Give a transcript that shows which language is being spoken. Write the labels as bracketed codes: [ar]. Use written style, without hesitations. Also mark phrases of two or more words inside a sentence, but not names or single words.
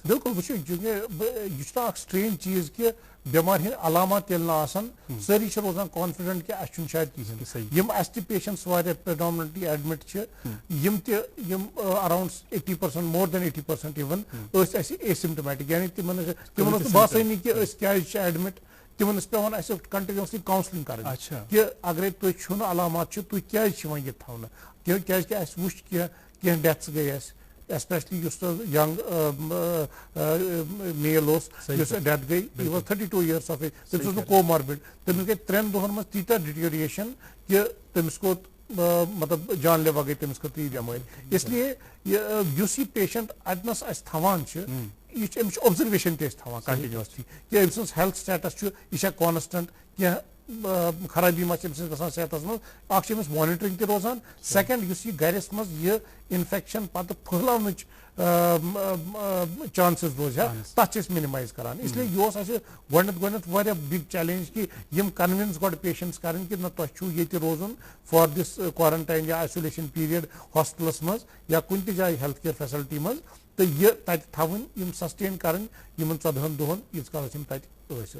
[ks] بالکل وٕچھو یہِ چھُنہ اکھ سٹرینج چیٖز کہِ بٮ۪مارِ ہٕنٛدۍ علامات ییٚلہِ نہٕ آسان سٲری چھِ روزان کانفِڈنٹ کہِ اَسہِ چھُنہٕ شاید کِہینۍ یِم اَسہِ تہِ پیشنٹس واریاہ [en] predominantly admit [ks] چھِ یِم تہِ یِم [en] around 80% more than 80% [ks] اِوٕن ٲسۍ اَسہِ اے سِمٹمیٹِک یعنی تِمن اوس نہٕ باسٲنی کہِ أسۍ کیازِ چھِ ایڈمِٹ تِمن ٲس پیٚوان اَسہِ [en] continuously counselling [ks] کرٕنۍ کہِ اگرے تُہۍ چھُنہٕ علامات چھِ تُہۍ کیازِ چھِ وۄنۍ ییٚتہِ تھاونہٕ کیازِ کہِ اَسہِ وٕچھ کینٛہہ ڈیتھس گٔے اَسہِ ایسپیشلی یُس ینگ میل اوس یُس ڈیتھ گٔے یہِ [en] was 32 years of age [ks] تٔمِس اوس نہٕ کوماربِڈ تٔمِس گٔے 3 دۄہن منٛز تیٖتیاہ ڈِٹیریشن کہِ تٔمِس گوٚو مطلب جان لیوا گٔے تٔمِس خٲطرٕ یہِ بٮ۪مٲرۍ اس لیے یُس یہِ پیشنٹ اتنس أسۍ تھاوان چھِ یہِ چھِ أمِس چھِ اوبزرویشن تہِ أسۍ تھاوان کنٹِنیوسلی کہِ أمۍ سٕنٛز [en] health status [ks] چھُ یہِ چھا کانسٹنٹ کینٛہہ خرٲبی ما چھِ أمۍ سٕنٛز گژھان صحتس منٛز اکھ چھِ أمِس مانِٹرنگ تہِ روزان سیکنڈ یُس یہِ گرس منٛز یہِ انفیکشن پتہٕ پھٔہلاونٕچ چانسز روزِ ہا تتھ چھِ أسۍ مِنِمایز کران اس لیے یہِ اوس اَسہِ گۄڈٕنیتھ واریاہ [en] big challenge [ks] کہِ یِم کنوِنس گۄڈٕ پیشنٹس کرٕنۍ کہِ نہ تۄہہِ چھُو ییٚتہِ روزُن [en] for this quarantine [ks] یا [en] isolation period [ks] ہاسپِٹلس منٛز یا کُنہِ تہِ جایہِ [en] health care facility [ks] منٛز تہٕ یہِ تتہِ تھاوٕنۍ یِم سسٹین کرٕنۍ یِمن 14 دۄہن ییٖتِس کالس یِم تتہِ ٲسۍ